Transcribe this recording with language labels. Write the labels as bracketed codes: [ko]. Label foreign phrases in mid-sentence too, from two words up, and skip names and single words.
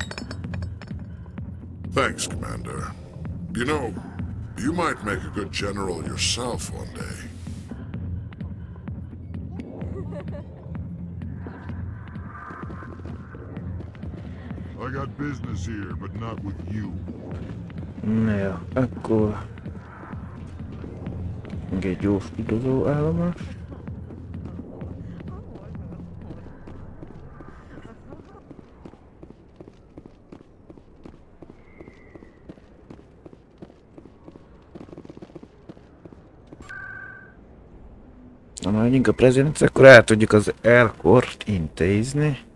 [en] Thanks, Commander. You know, you might make a good general yourself one day. I got business here, but not with you. [hu] Na jó, akkor még egy gyors utazó állomás. Na, megyünk a prezidenc, akkor el tudjuk az L-Corps-t intézni.